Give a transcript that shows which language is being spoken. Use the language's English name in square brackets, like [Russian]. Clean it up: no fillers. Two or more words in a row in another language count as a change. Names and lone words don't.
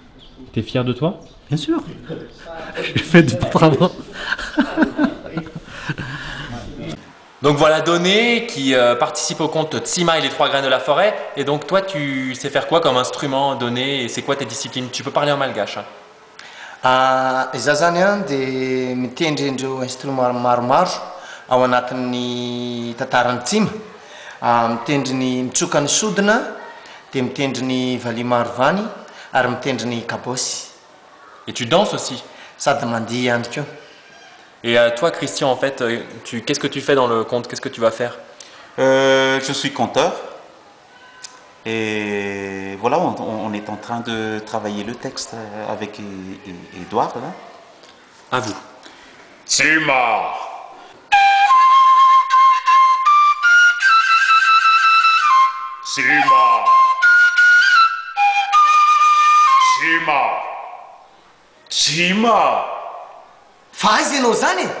[French] T'es fier de toi? Bien sûr. J'ai fait du travail. Donc voilà Donné qui participe au conte Tsima et les 3 graines de la forêt. Et donc toi tu sais faire quoi comme instrument Donné et c'est quoi tes disciplines? Tu peux parler en malgache. [Malagasy] Izaho zany dia mitendry indreo instrument maromaro ao anatin'ny tantarany Tsima. Mitendry ny mitsoka ny sodina, dia mitendry ny valiha marovany ary mitendry ny kabosy. [French] Et tu danses aussi? [Malagasy] Sady mandihy ihany koa. [French] Et toi Christian en fait, qu'est-ce que tu fais dans le conte? Qu'est-ce que tu vas faire? Je suis conteur. Et voilà, on est en train de travailler le texte avec Edouard. Là. À vous. [Malagasy] Tsima. Tsima. Tsima. Tsima. Fa aiza ianao zany e?